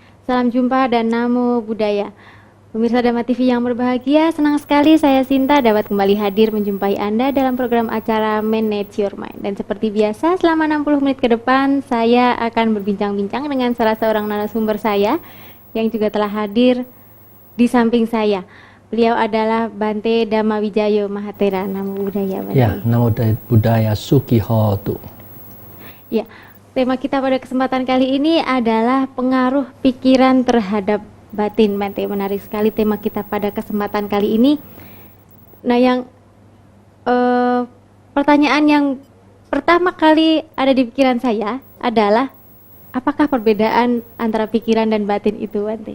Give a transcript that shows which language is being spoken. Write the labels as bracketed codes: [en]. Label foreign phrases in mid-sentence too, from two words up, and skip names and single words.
[id] Salam jumpa dan [pi] namo buddhaya. [id] Pemirsa Dhamma TV yang berbahagia, senang sekali saya Sinta dapat kembali hadir menjumpai Anda dalam program acara Manage Your Mind. Dan seperti biasa, selama 60 menit ke depan, saya akan berbincang-bincang dengan salah seorang narasumber saya yang juga telah hadir di samping saya. Beliau adalah Bante Dhammawijayo Mahathera. [pi] Namo buddhaya, [id] Bante. [pi] Ya, namo buddhaya Sukhihotu. [id] Ya, tema kita pada kesempatan kali ini adalah pengaruh pikiran terhadap batin, Bante. Menarik sekali tema kita pada kesempatan kali ini. Nah, yang pertanyaan yang pertama kali ada di pikiran saya adalah apakah perbedaan antara pikiran dan batin itu, Bante?